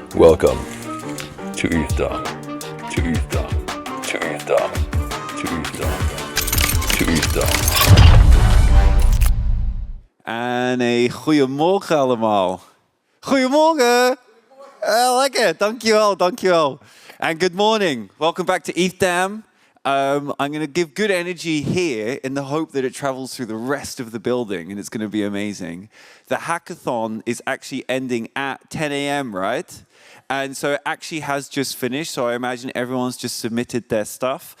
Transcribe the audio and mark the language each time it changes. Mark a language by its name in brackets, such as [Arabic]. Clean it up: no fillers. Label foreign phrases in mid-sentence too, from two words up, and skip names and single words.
[English] Welcome to ETHDam, to ETHDam, to ETHDam, to ETHDam, to ETHDam. [Dutch] En een goeiemorgen allemaal. Goeiemorgen! Lekker, dankjewel, dankjewel. [English] And good morning. Welcome back to ETHDam. I'm going to give good energy here in the hope that it travels through the rest of the building and it's going to be amazing. The hackathon is actually ending at 10 a.m., right? And so it actually has just finished, so I imagine everyone's just submitted their stuff.